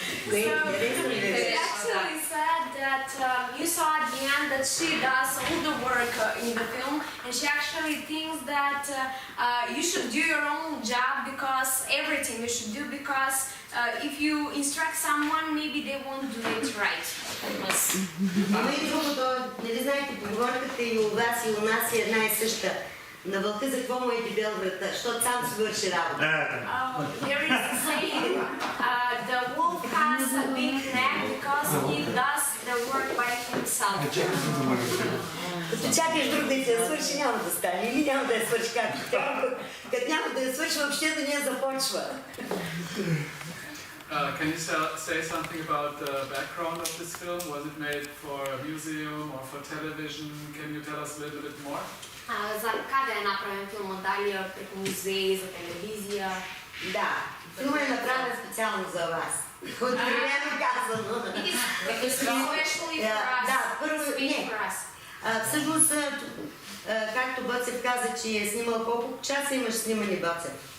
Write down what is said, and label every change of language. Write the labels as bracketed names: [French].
[English] So, it actually said that you saw at the end that she does all the work in the film, and she actually thinks that you should do your own job because everything you should do because if you instruct someone, maybe they won't do it right. [Bulgarian] Има и другото, нали знаете, поговорката и у вас и у нас е една и съща. На вълка за какво му е дебел врата, защото сам си върши работа. [English] There is a saying, the wolf has a big neck because he does the work by himself. [Bulgarian] Като чакаш друг да я свърши, няма да стане. Или няма да я свърши както трябва. Като няма да я свърши, въобще да не я започва. [English] Can you say something about the background of this film? Was it made for a museum or for television? Can you tell us a little bit more? [Bulgarian] За къде е направен филмът? Дали е пред музей, за телевизия? Да, филмът е направен специално за вас. Откровено казано. [English] Especially for us. [Bulgarian] Да, първо, не. Всъщност, както Боцев каза, че е снимал, колко часа имаш снимани, Боцев?